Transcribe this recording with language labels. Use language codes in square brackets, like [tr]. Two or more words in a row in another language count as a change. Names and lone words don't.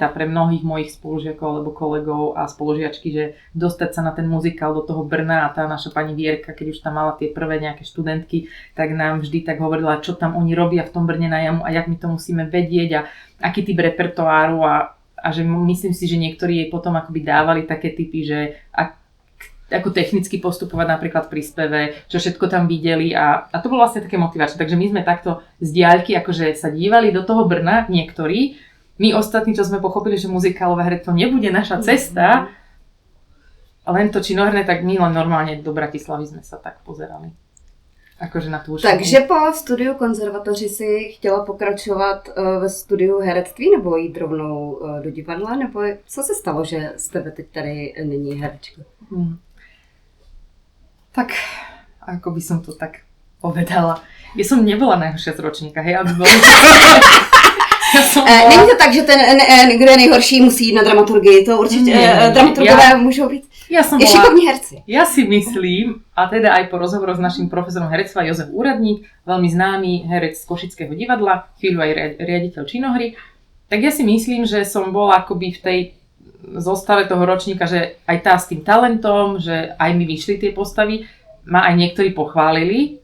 [sk] pre mnohých mojich spolužiakov alebo kolegov a spolužiačky, že dostať sa na ten muzikál do toho Brna a tá naša pani Vierka, keď už tam mala tie prvé nejaké študentky, tak nám vždy tak hovorila, čo tam oni robia v tom Brne na jamu a jak my to musíme vedieť a aký typ repertoáru a že myslím si, že niektorí jej potom akoby dávali také typy, že ako technicky postupovať napríklad pri speve, čo všetko tam videli a to bolo vlastne také motivačné. Takže my sme takto z diaľky akože sa dívali do toho Brna niektorí. My ostatní, čo sme pochopili, že muzikálové herectvo nebude naša cesta, len to činoherné, tak my len normálne do Bratislavy sme sa tak pozerali. Akože na tú [cs] Takže po studiu konzervatoři si chtěla pokračovat ve studiu herectví nebo jít rovnou do divadla? Nebo co se stalo, že z tebe teď tady není herečka? [sk] Tak, ako by som to tak povedala. Ja som nebola najhoršia z ročníka, hej, aby boli... [cs] Není to tak, že ten, kdo je nejhorší, musí jít na dramaturgii, to určitě dramaturgové můžou být i šikovní herci. [sk] Ja si myslím, a teda aj po rozhovoru s našim profesorom herectva Jozef Úradník, veľmi známy herec z Košického divadla, chvíľu aj riaditeľ činohry, tak ja si myslím, že som bola akoby v tej zostave toho ročníka, že aj tá s tým talentom, že aj mi vyšli tie postavy, ma aj niektorí pochválili.